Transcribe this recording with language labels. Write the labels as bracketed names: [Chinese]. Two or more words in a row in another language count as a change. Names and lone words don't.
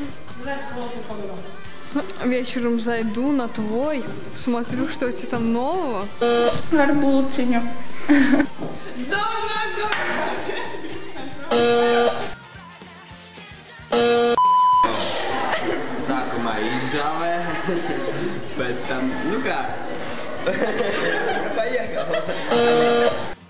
[Russian] Вечером зайду на твой, смотрю, что у тебя там нового. [Latvian] Ar būciņu. Sākumā izžāvē, pēc tam, nu kā, paiegal.